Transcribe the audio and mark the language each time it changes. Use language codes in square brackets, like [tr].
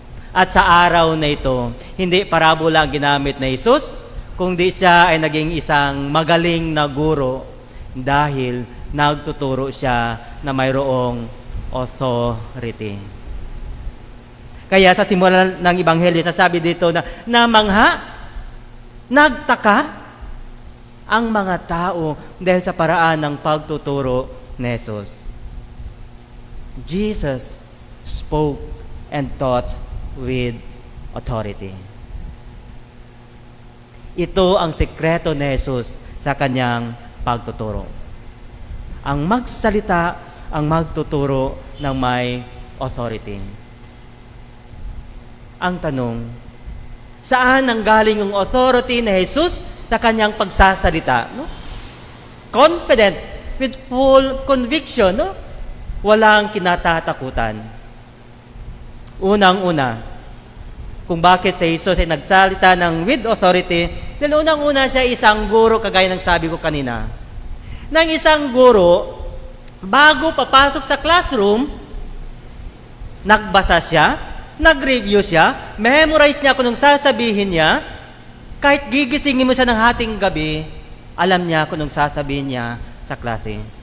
[tl] At sa araw na ito, hindi parabola ang ginamit na Jesus, kundi siya ay naging isang magaling na guro dahil nagtuturo siya na mayroong authority. Kaya sa simula ng Ebanghelyo, nasabi dito na namangha, nagtaka ang mga tao dahil sa paraan ng pagtuturo ni Jesus. [en] Jesus spoke and taught with authority. [tl] Ito ang sekreto ni Jesus sa kanyang pagtuturo. Ang magsalita, ang magtuturo ng may authority. Ang tanong, saan nanggaling ang authority ni Jesus sa kanyang pagsasalita? No? [en] Confident, with full conviction, no? [tl] Walang kinatatakutan. Unang-una, kung bakit si Jesus ay nagsalita ng with authority, dahil unang-una siya isang guro, kagaya ng sabi ko kanina. Nang isang guro, bago papasok sa classroom, nagbasa siya, nag-review siya, memorize niya kung anong sasabihin niya, kahit gigisingin mo siya ng hating gabi, alam niya kung anong sasabihin niya sa klase.